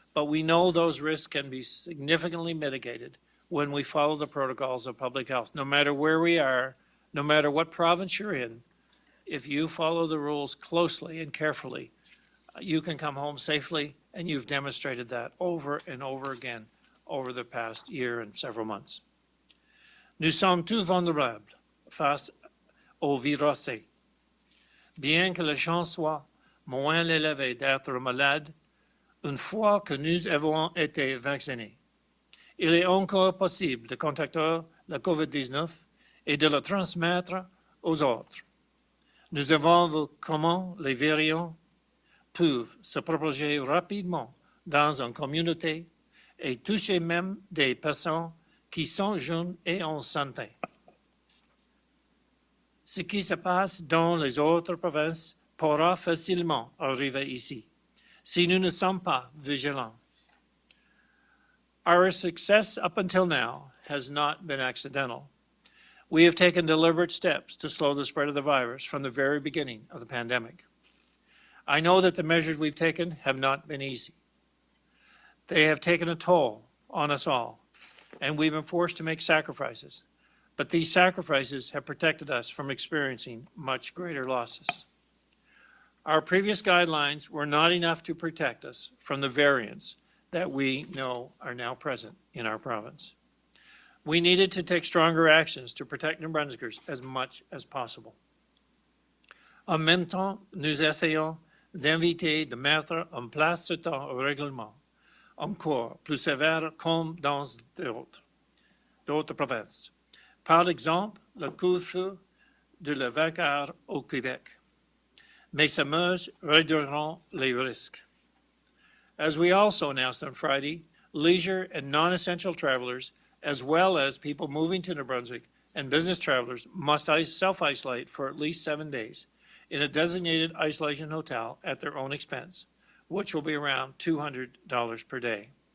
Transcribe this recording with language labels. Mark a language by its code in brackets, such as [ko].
[en] But we know those risks can be significantly mitigated when we follow the protocols of public health. No matter where we are, no matter what province you're in, if you follow the rules closely and carefully, you can come home safely, and you've demonstrated that over and over again over the past year and several months. [fr] Nous sommes tous vulnérables face au virus. Bien que la chance soit moins élevée d'être malade une fois que nous avons été vaccinés, il est encore possible de contracter la COVID-19 et de la transmettre aux autres. Nous avons vu comment les variants peuvent se propager rapidement dans une communauté et toucher même des personnes qui sont jeunes et en santé. Ce qui se passe dans les autres provinces pourra facilement arriver ici, si nous ne sommes pas vigilants. [en] Our success up until now has not been accidental. We have taken deliberate steps to slow the spread of the virus from the very beginning of the pandemic. I know that the measures we've taken have not been easy. They have taken a toll on us all, and we've been forced to make sacrifices. But these sacrifices have protected us from experiencing much greater losses. Our previous guidelines were not enough to protect us from the variants that we know are now present in our province. We needed to take stronger actions to protect New Brunswickers as much as possible. [fr] En même temps, nous essayons d'inviter de mettre en place certains règlements encore plus sévères comme dans d'autres provinces. Par exemple, le couvre-feu de la 20 heures au Québec. Mais ces mesures réduiront les risques. [en] As we also announced on Friday, leisure and non-essential travelers, as well as people moving to New Brunswick and business travelers, must self-isolate for at least 7 days in a designated isolation hotel at their own expense, which will be around $200 per day.